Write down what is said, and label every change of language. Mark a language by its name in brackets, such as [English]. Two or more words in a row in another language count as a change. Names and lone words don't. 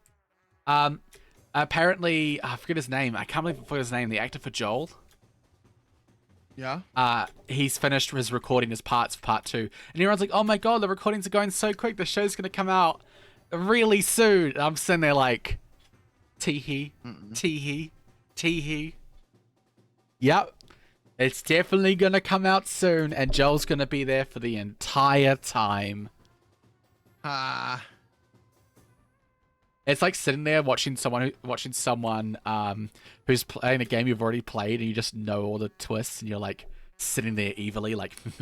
[English] Apparently, I forget his name. I can't believe I forgot his name. The actor for Joel. Yeah? He's finished his recording his parts for Part 2. And everyone's like, oh my god, the recordings are going so quick. The show's going to come out really soon. And I'm sitting there like, tee-hee, tee-hee, tee-hee. Yep. It's definitely going to come out soon. And Joel's going to be there for the entire time. It's like sitting there watching someone who's playing a game you've already played, and you just know all the twists, and you're like sitting there evilly, like.